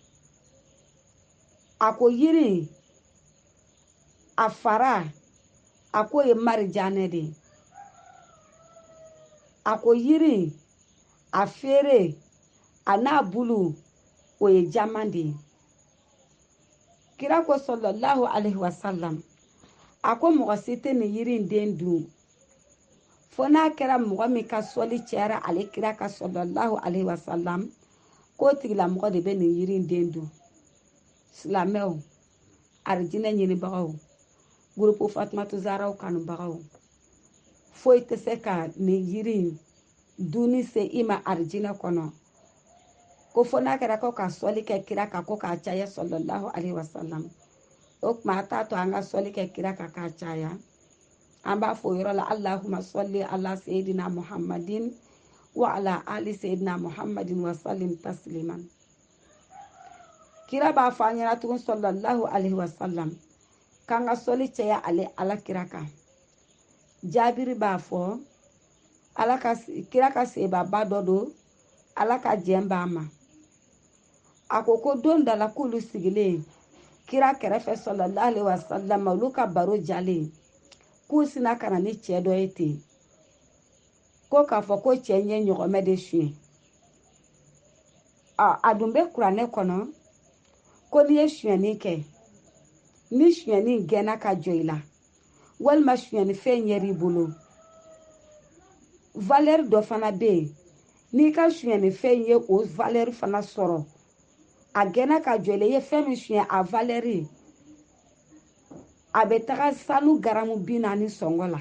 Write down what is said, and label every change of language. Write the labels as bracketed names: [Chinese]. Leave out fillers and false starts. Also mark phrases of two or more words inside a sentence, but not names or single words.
[Bambara] A ko yiri a fara a ko ye marijanɛ de ye. A ko yiri a feere a n'a bulu o ye jama de ye. Kira ko [Arabic] صلى الله عليه وسلم [Bambara] a ko mɔgɔ si tɛ nin yiri in den dun fo n'a kɛra mɔgɔ min ka sɔli cɛyara ale kira ka [Arabic] صلى الله عليه وسلم [Bambara] k'o tigilamɔgɔ de bɛ nin yiri in den dun. Silamɛw, arijinɛ ɲinibagaw, gurupu Fatumata Zahraw kanubagaw, foyi tɛ se ka nin yiri in dunni se i ma arijinɛ kɔnɔ ko fo n'a kɛra ko ka sɔli kɛ kira kan ko k'a caya [Arabic] صلى الله عليه وسلم. [Bambara] O tuma a t'a to an ka sɔli kɛ kira kan k'a caya. An b'a fɔ o yɔrɔ la [Arabic] اللهم صل على سيدنا محمد وعلى آل سيدنا محمد وسلم تسليما. [Bambara] Kira b'a fɔ an ɲɛna tugun [Arabic] صلى الله عليه وسلم [Bambara] k'an ka sɔli caya ale ala kira kan. Jabiri b'a fɔ kira ka sebaba dɔ don ala ka jɛn b'a ma. A ko don dɔ la k'olu sigilen kira kɛrɛfɛ [Arabic] صلى الله عليه وسلم [Bambara] olu ka baro jalen k'u sina ka na ni cɛ dɔ ye ten ko k'a fɔ ko cɛ ye ɲɔgɔmɛ de suɲɛ. A dun bɛ kuranɛ kɔnɔ ko n'i ye suɲɛni kɛ ni suɲɛni gɛnna ka jɔ i la walima suɲɛni fɛn yɛr'i bolo valeur dɔ fana bɛ yen n'i ka suɲɛni fɛn ye o valeur fana sɔrɔ a gɛnna ka jɔ i la i ye fɛn min suɲɛ a valeur a bɛ taga sanu garamu 40 sɔngɔ la.